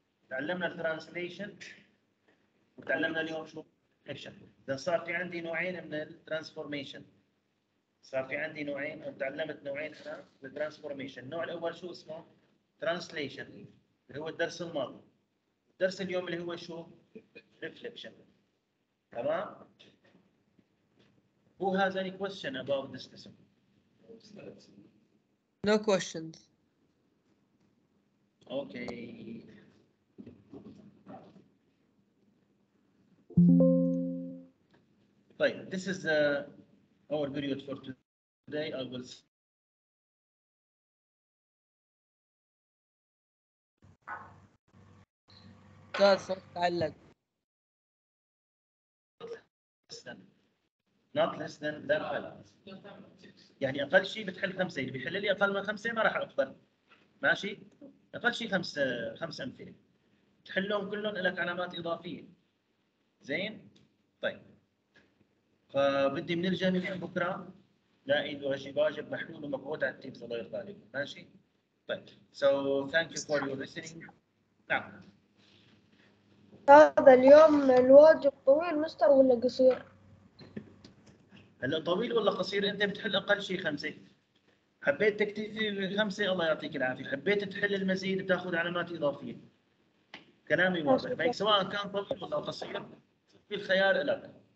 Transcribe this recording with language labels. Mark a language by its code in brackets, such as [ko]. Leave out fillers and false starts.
[ar] تعلمنا الترانسليشن وتعلمنا اليوم شو؟ اكشن. اذا صار في عندي نوعين من الترانسفورميشن. صار في عندي نوعين او تعلمت نوعين انا بالترانسفورميشن. النوع الاول شو اسمه؟ ترانسليشن اللي هو الدرس الماضي. الدرس اليوم اللي هو شو؟ ريفليكشن. [en] تمام؟ Who has any question about this lesson? No questions. Okay. Right, this is our period for today. I will. [ar] صوت تعلق. [en] Not less than 5. [ar] يعني اقل شيء بتحل 5. اللي بيحل لي اقل من 5 ما راح اقبل. ماشي؟ اقل شيء 5 امثله. تحلهم كلهم لك علامات اضافيه. زين؟ طيب. فبدي من الجميع بكره لاقي واجب محلول ومبعوث على التيمز الله يرضى عليكم. ماشي؟ طيب. [en] So thank you for your listening. [ar] نعم. هذا اليوم الواجب طويل مستر ولا قصير؟ هلا طويل ولا قصير؟ انت بتحل اقل شيء 5. حبيت تكتفي 5 الله يعطيك العافيه، حبيت تحل المزيد بتاخذ علامات اضافيه. كلامي واضح، فهيك سواء كان طويل ولا قصير في الخيار لك.